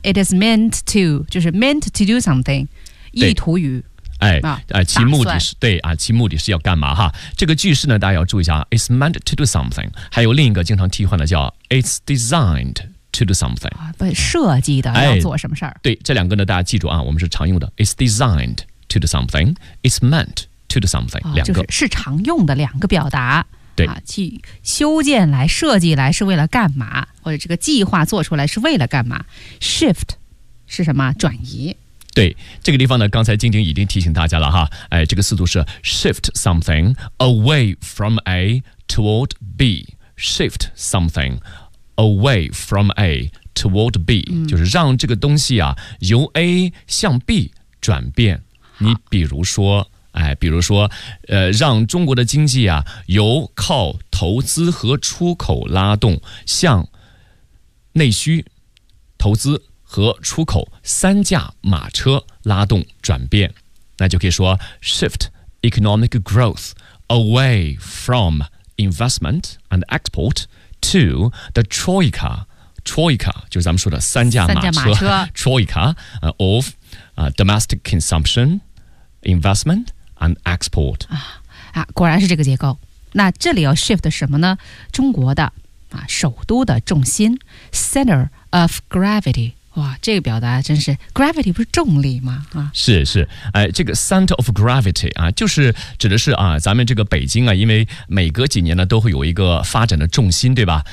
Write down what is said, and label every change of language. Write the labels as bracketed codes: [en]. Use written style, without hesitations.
[en] It is meant to, [zh] 就是 [en] meant to do something。 [zh] 意图于，哎，其目的是对啊，其目的是要干嘛哈？这个句式呢，大家要注意一下 ， [en] is meant to do something， [zh] 还有另一个经常替换的叫 [en] is designed to do something， [zh] 对，设计的要做什么事儿、哎？对，这两个呢，大家记住啊，我们是常用的 ， [en] is designed to do something， is meant to do something，、 [zh] 哦、两个、就是、是常用的两个表达。对啊，去修建来、设计来是为了干嘛？或者这个计划做出来是为了干嘛 ？Shift 是什么？转移。对，这个地方呢，刚才晶晶已经提醒大家了哈，哎，这个思路是 [en] shift something away from A toward B， [zh] shift something away from A toward B、嗯、就是让这个东西啊由 A 向 B 转变。你比如说，哎，比如说，让中国的经济啊由靠投资和出口拉动向内需、投资和出口三驾马车拉动转变，那就可以说 [en] shift economic growth away from investment and export to the Troika. [zh] Troika 就是咱们说的三驾马车。 [en] Troika of domestic consumption, investment and export. [zh] 啊，果然是这个结构。那这里要 shift 什么呢？中国的啊首都的重心 center of gravity。哇，这个表达真是 gravity 不是重力吗？啊，是是，哎，这个 center of gravity 啊，就是指的是啊，咱们这个北京啊，因为每隔几年呢都会有一个发展的重心，对吧？